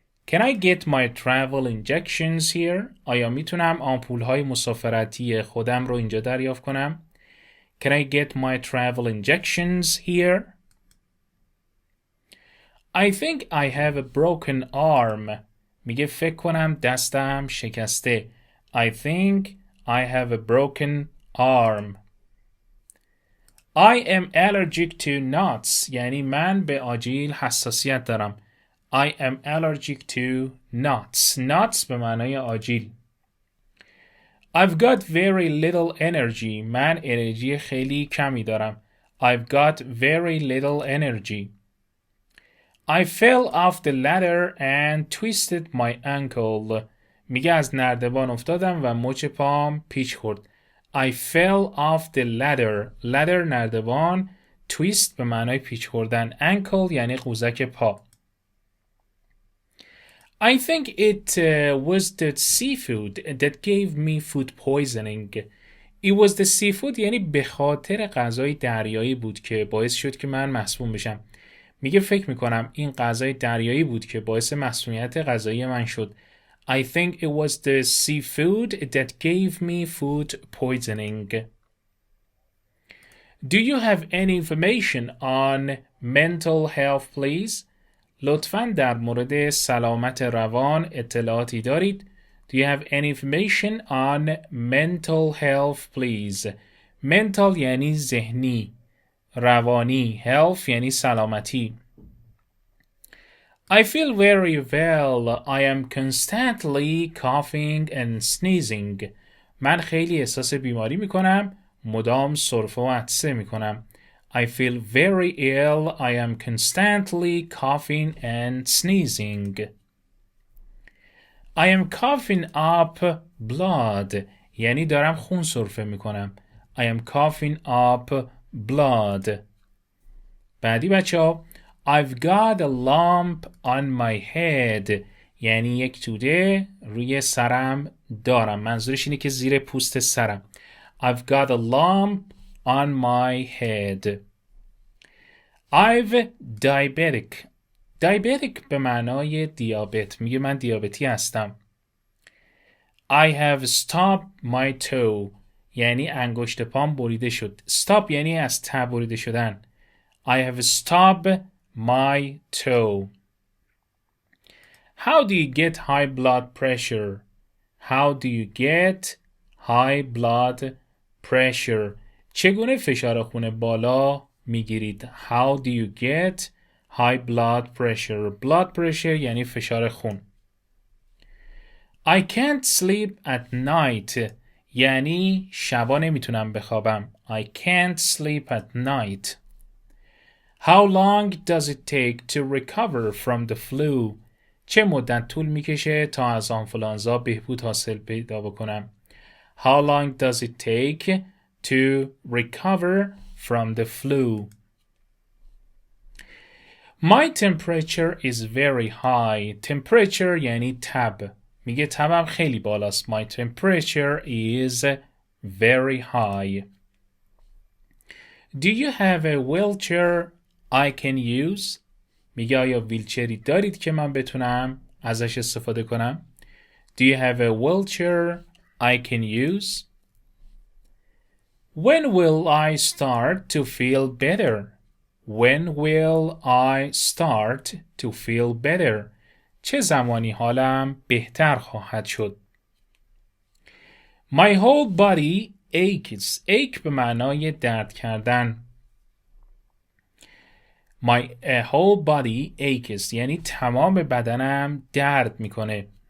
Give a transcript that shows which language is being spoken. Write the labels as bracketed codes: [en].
[en] Can I get my travel injections here? [fa] آیا میتونم آمپول های مسافرتی خودم رو اینجا دریافت کنم؟ [en] Can I get my travel injections here? I think I have a broken arm. [fa] میگه فکر کنم دستم شکسته. [en] I think I have a broken arm. I am allergic to nuts. [fa] یعنی من به آجیل حساسیت دارم. [en] I am allergic to nuts. [fa] Nuts به معنای آجیل. [en] I've got very little energy. [fa] من انرژی خیلی کمی دارم. [en] I've got very little energy. I fell off the ladder and twisted my ankle. [fa] میگه از نردبان افتادم و مچ پام پیچ خورد. [en] I fell off the ladder. [fa] ladder نردبان. twist به معنای پیچ خوردن. ankle یعنی قوزک پا. [en] I think it was the seafood that gave me food poisoning. It was the seafood [fa] یعنی به خاطر غذای دریایی بود که باعث شد که من مسموم بشم. میگه فکر میکنم این غذای دریایی بود که باعث مسمومیت غذایی من شد. [en] I think it was the seafood that gave me food poisoning. Do you have any information on mental health, please? [fa] لطفاً در مورد سلامت روان اطلاعاتی دارید؟ [en] Do you have any information on mental health, please? [fa] mental یعنی ذهنی، روانی. health یعنی سلامتی. [en] I feel very well. I am constantly coughing and sneezing. [fa] من خیلی احساس بیماری میکنم. مدام سرفه و عطسه میکنم. [en] I feel very ill. I am constantly coughing and sneezing. I am coughing up blood. [fa] یعنی دارم خون سرفه میکنم. [en] I am coughing up blood. [fa] بعدی بچه ها. [en] I've got a lump on my head. [fa] یعنی یک توده روی سرم دارم. منظورش اینه که زیر پوست سرم. [en] I've got a lump on my head. I've diabetic. [fa] diabetic به معنای دیابت. میگه من دیابتی هستم. [en] I have stopped my toe. [fa] یعنی انگشت پام بریده شد. stop یعنی از ته بریده شدن. [en] I have stopped my toe. How do you get high blood pressure? How do you get high blood pressure? [fa] چگونه فشار خون بالا میگیرید؟ [en] How do you get high blood pressure? [fa] blood pressure یعنی فشار خون. [en] I can't sleep at night. [fa] یعنی شبا نمیتونم بخوابم. [en] I can't sleep at night. How long does it take to recover from the flu? [fa] چه مدت طول میکشه تا از آنفولانزا بهبود حاصل پیدا بکنم؟ [en] How long does it take to recover from the flu? My temperature is very high. [fa] Temperature یعنی تب. میگه تبم خیلی بالاست. [en] My temperature is very high. Do you have a wheelchair I can use? [fa] میگه آیا ویلچری دارید که من بتونم ازش استفاده کنم؟ [en] Do you have a wheelchair I can use? When will I start to feel better? When will I start to feel better? [fa] چه زمانی حالم بهتر خواهد شد؟ [en] My whole body aches. [fa] ache به معنای درد کردن. [en] My whole body aches [fa] یعنی تمام بدنم درد میکنه.